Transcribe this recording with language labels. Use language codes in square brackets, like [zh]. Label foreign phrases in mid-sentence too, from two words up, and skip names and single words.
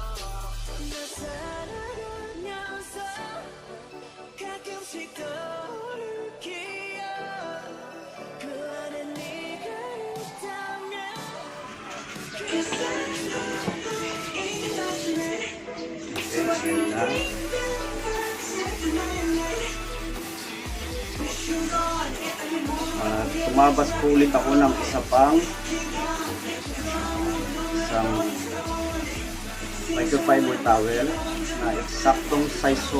[ko] 내 사랑하면서 가끔씩 떠오를 기억 그 안에 네가 있다면 그 사랑도 잊어줄래 [tl] Tumabas po ulit ako ng isang microfiber towel na eksaktong size so.